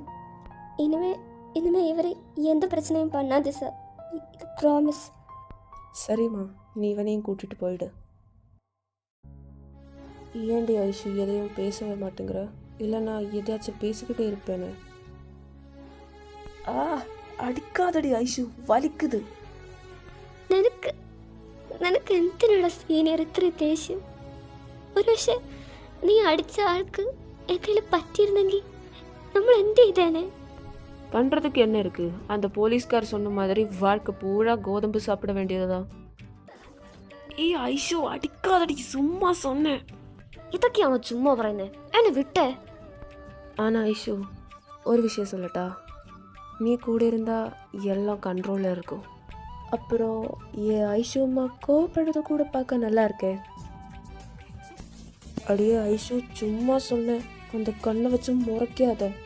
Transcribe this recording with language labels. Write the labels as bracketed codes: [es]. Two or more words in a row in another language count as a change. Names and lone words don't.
[ta] இனிமே இவரை எந்த பிரச்சனையும் பண்ணாது சார், இது ப்ராமிஸ். சரிம்மா, நீ இவனையும் கூட்டிட்டு போயிடு. ஏண்டி ஐஷு எதையும் பேசவே மாட்டேங்கிற? இல்லை நான் எதையாச்சும் பேசிக்கிட்டே இருப்பேனே. அடிக்காதடி ஐஷு, வலிக்குது. [ml] നിനക്ക് എന്തിനുള്ള സീനിയർ ഇത്ര ദേഷ്യം? ഒരു പക്ഷെ നീ അടിച്ച ആൾക്ക് എന്തെങ്കിലും പറ്റിയിരുന്നെങ്കിൽ നമ്മൾ എന്ത് ചെയ്തേനെ? [ta] பண்ணுறதுக்கு என்ன இருக்கு? அந்த போலீஸ்கார் சொன்ன மாதிரி வாழ்க்கை பூரா கோதம்பு சாப்பிட வேண்டியதுதான். ஏய் ஐஷு, அடிக்காதடி, சும்மா சொன்னேன். [ml] ഇതൊക്കെയാണോ ചുമ്മാ പറയുന്നത്? എന്നെ വിട്ടേ. [ta] ஆனால் ஐஷு, ஒரு விஷயம் சொல்லட்டா? நீ கூட இருந்தால் எல்லாம் கண்ட்ரோலில் இருக்கும். அப்புறம் ஏன் ஐஷு அம்மா கோவப்படுறத கூட பார்க்க நல்லா இருக்கே. அடியே ஐஷு, சும்மா சொன்னேன், அந்த கண்ணை வச்சு முறைக்காத.